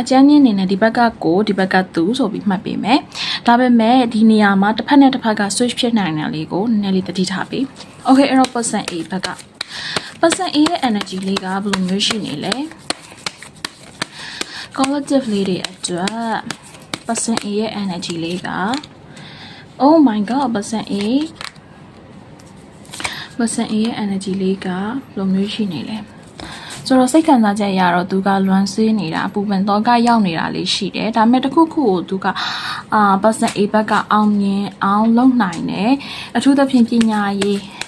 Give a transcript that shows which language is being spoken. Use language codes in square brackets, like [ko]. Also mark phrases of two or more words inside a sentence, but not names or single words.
[my] ကျဉ်းချင်းအနေနဲ့ဒီဘက်ကကိုဒီဘက်ကသူဆိုပြီးမှတ်ပေးမယ်ဒါပေမဲ့ဒီနေရာမှာတစ်ဖက်နဲ့တစ်ဖက်က switch ဖြစ်နိုင်တာလေးကိုနည်းနည်းလေးသတိထားပေး Okay အဲ့တော့ [en] person A [my] ဘက်က [en] person A [my] ရဲ့ energy လေးကဘယ်လိုမျိုးရှိနေလဲcollective လေးတွေအတွက် [en] person A [my] ရဲ့ energy လေးက [en] oh my god person A [my] ရဲ့ energy လေးကဘယ်လိုမျိုးရှိနေလဲဆိုတော့စိတ်ခံစားချက်ရတော့သူကလွမ်းဆွေးနေတာအပူပင်တော့ကရောက်နေတာလေးရှိတယ်ဒါပေမဲ့တစ်ခုခုကိုသူက [en] person A [my] ဘက်ကအောင်မြင်အောင်လုပ်နိုင်တယ်အထူးသဖြင့်ပညာရေး